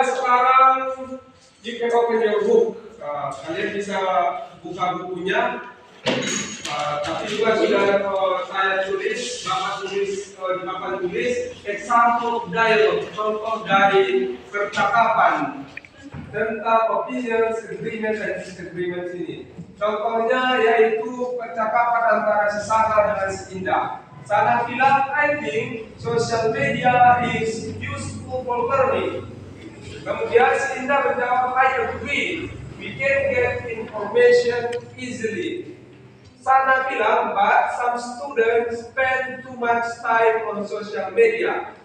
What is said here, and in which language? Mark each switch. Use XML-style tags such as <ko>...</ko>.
<en>Sekarang you can open your book.</en> <id>Kalian bisa buka bukunya. Tapi juga sudah saya tulis, Bapak tulis di papan tulis example dialog, contoh dari percakapan tentang opinions, agreement, dan disagreement ini. Contohnya yaitu percakapan antara sesama dengan seindah. Sana bilang,</id> <en>I think social media is useful for learning.</en> <id>Kemudian seindah menjawab,</id> <en>I agree. We can get information easily.</en> <id>Sana bilang,</id> <en>but some students spend too much time on social media.</en>